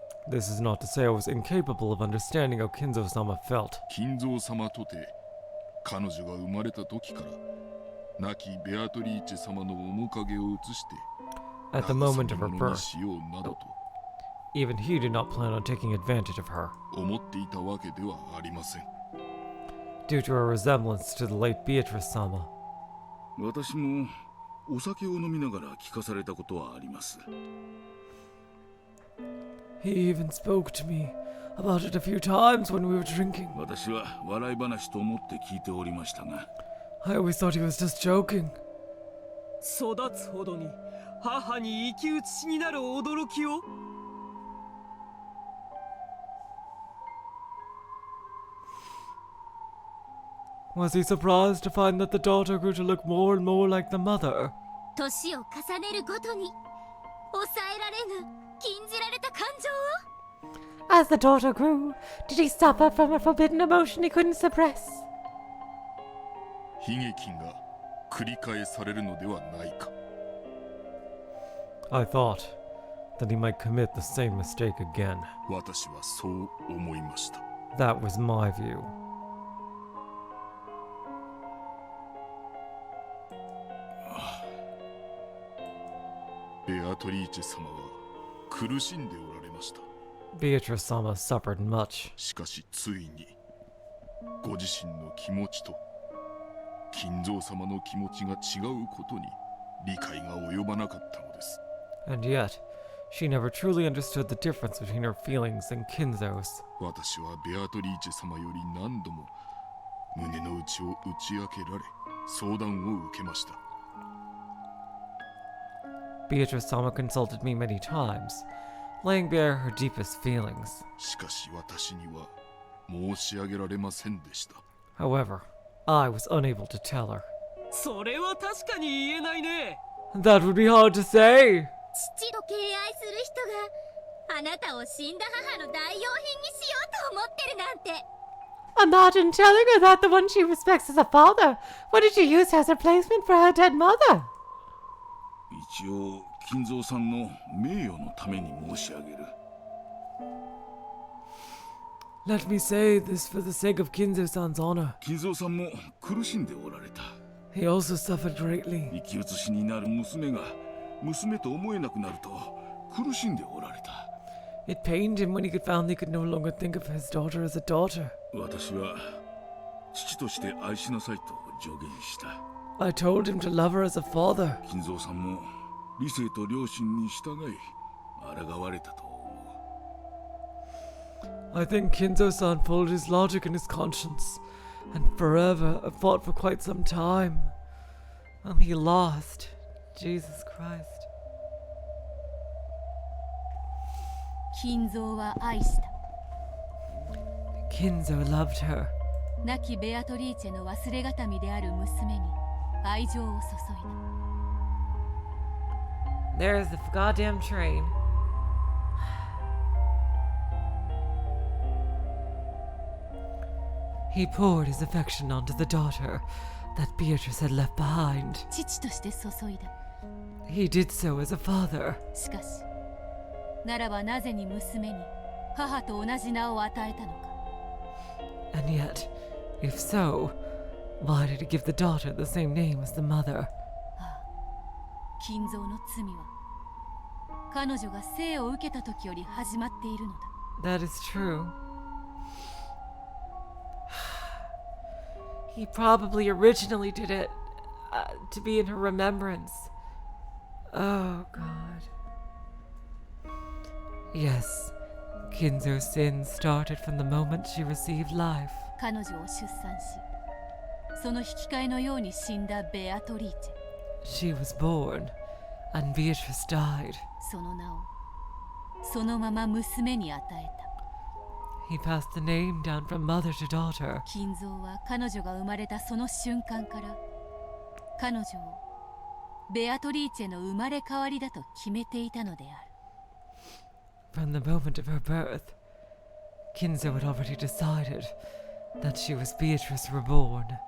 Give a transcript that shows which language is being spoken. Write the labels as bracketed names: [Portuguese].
[English] This is not to say I was incapable of understanding how Kinzo-sama felt. [Japanese] 金蔵様とて彼女が生まれた時から亡きベアトリーチェ様の面影を移して [English] At the moment of her [Japanese] 長さのものに [English] birth, [Japanese] しようなどと [English] even he did not plan on taking advantage of her, [Japanese] 思っていたわけではありません。 [English] due to her resemblance to the late Beatrice-sama. [Japanese] 私もお酒を飲みながら聞かされたことはあります。 [English] He even spoke to me about it a few times when we were drinking. [Japanese] 私は笑い話と思って聞いておりましたが、 [English] I always thought he was just joking. [Japanese] 育つほどに母に生き写しになる驚きを。 [English] Was he surprised to find that the daughter grew to look more and more like the mother? [Japanese] 年を重ねるごとに抑えられぬ禁じられた感情を。 [English] As the daughter grew, did he suffer from a forbidden emotion he couldn't suppress? [Japanese] 悲劇が繰り返されるのではないか。 [English] I thought that he might commit the same mistake again. [Japanese] 私はそう思いました。 [English] That was my view. [Japanese] ベアトリーチェ様は苦しんでおられました。 [English] Beatrice-sama suffered much. [Japanese] しかしついにご自身の気持ちと金蔵様の気持ちが違うことに理解が及ばなかったのです。 [English] And yet, she never truly understood the difference between her feelings and Kinzo's. [Japanese] 私はベアトリーチェ様より何度も胸の内を打ち明けられ相談を受けました。 [English] Beatrice-sama consulted me many times, laying bare her deepest feelings. [Japanese] しかし私には申し上げられませんでした。 [English] However, I was unable to tell her. [Japanese] それは確かに言えないね。 [English] That would be hard to say. [Japanese] 父と敬愛する人があなたを死んだ母の代用品にしようと思ってるなんて。 [English] Imagine telling her that the one she respects is a father. What did she use as a replacement for her dead mother? [Japanese] 一応金蔵さんの名誉のために申し上げる。 [English] Let me say this for the sake of Kinzo-san's honor. [Japanese] 金蔵さんも苦しんでおられた。 [English] He also suffered greatly. [Japanese] 生き写しになる娘が娘と思えなくなると苦しんでおられた。 [English] It pained him when he found he could no longer think of his daughter as a daughter. [Japanese] 私は父として愛しなさいと助言した。 [English] I told him to love her as a father. [Japanese] 金蔵さんも理性と良心に従い抗われたと思う。 [English] I think Kinzo-san followed his logic and his conscience, and forever fought for quite some time. Well, he lost. Jesus Christ. [Japanese] 金蔵は愛した。 [English] Kinzo loved her. [Japanese] 亡きベアトリーチェの忘れがたみである娘に愛情を注いだ。 [English] There's the goddamn train. He poured his affection onto the daughter that Beatrice had left behind. [Japanese] 父として注いだ。 [English] He did so as a father. [Japanese] しかし、ならばなぜに娘に母と同じ名を与えたのか。 [English] And yet, if so, why did he give the daughter the same name as the mother? [Japanese] 金蔵の罪は彼女が生を受けた時より始まっているのだ。 [English] That is true. He probably originally did it to be in her remembrance. Oh, God. Yes, Kinzo's sin started from the moment she received life. [Japanese] 彼女を出産し、その引き換えのように死んだベアトリーチェ。 [English] She was born, and Beatrice died. [Japanese] その名をそのまま娘に与えた。 [English] He passed the name down from mother to daughter. [Japanese] 金蔵は彼女が生まれたその瞬間から彼女をベアトリーチェの生まれ変わりだと決めていたのである。 [English] From the moment of her birth, Kinzo had already decided that she was Beatrice reborn.